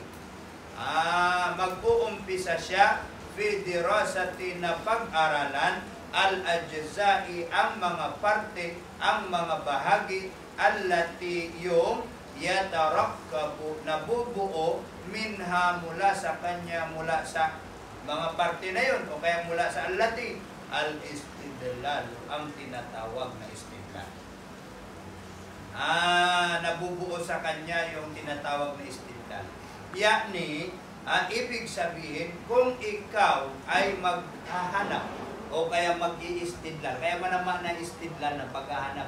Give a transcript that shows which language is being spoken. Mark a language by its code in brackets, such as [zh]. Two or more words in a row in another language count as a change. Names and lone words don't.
[tl] Mag-uumpisa siya, [ar] في دراسة, [tl] na pag-aralan, al-ajza'i, ang mga parte, ang mga bahagi, allati, yung yatarakkabu, nabubuo, minha, mula sa kanya, mula sa mga parte na yun, o kaya mula sa [ar] التي الاستدلال, [tl] ang tinatawag na istidlal. Nabubuo sa kanya yung tinatawag na istidlal. Yani, ibig sabihin, kung ikaw ay maghahanap o kaya mag-i-istidlal, kaya naman na istidlal na paghahanap.